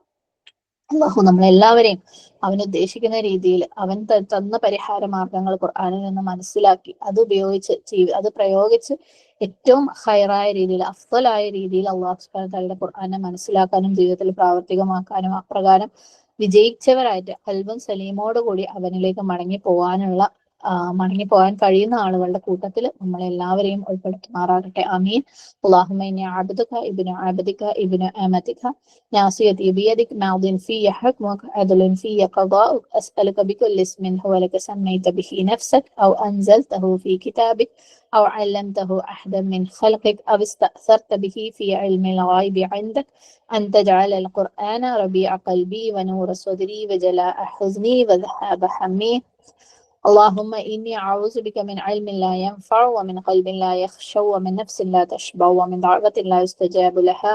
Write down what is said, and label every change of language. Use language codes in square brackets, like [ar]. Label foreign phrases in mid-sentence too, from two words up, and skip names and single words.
[ml] അള്ളാഹു നമ്മളെല്ലാവരെയും അവൻ ഉദ്ദേശിക്കുന്ന രീതിയിൽ അവൻ തന്ന പരിഹാര മാർഗങ്ങൾ ഖുർആനിൽ നിന്ന് മനസ്സിലാക്കി അത് ഉപയോഗിച്ച് അത് പ്രയോഗിച്ച് ഏറ്റവും ഹൈറായ രീതിയിൽ, അഫ്ളായ രീതിയിൽ [ar] الله سبحانه وتعالى [ml] ഖുർആനെ മനസ്സിലാക്കാനും ജീവിതത്തിൽ പ്രാവർത്തികമാക്കാനും അപ്രകാരം വിജയിച്ചവരായിട്ട് ഖൽബും സലീമോട് കൂടി അവനിലേക്ക് മടങ്ങിപ്പോകാൻ കഴിയുന്ന ആളുകളുടെ കൂട്ടത്തിൽ നമ്മളെല്ലാവരെയും ഉൾപ്പെടുത്തുമാറാകട്ടെ. [ar] ആമീൻ. اللهم إني عبدك ابن عبدك ابن أمتك ناصيتي بيدك ماض في حكمك عدل في قضاؤك أسألك بكل اسم هو لك سميت به نفسك أو أنزلته في كتابك أو علمته أحدا من خلقك أو استأثرت به في علم الغيب عندك أن تجعل القرآن ربيع قلبي ونور صدري وجلاء حزني وذهاب همي. اللهم إني أعوذ بك من علم لا ينفع ومن قلب لا يخشع ومن نفس لا تشبع ومن دعوة لا يستجاب لها.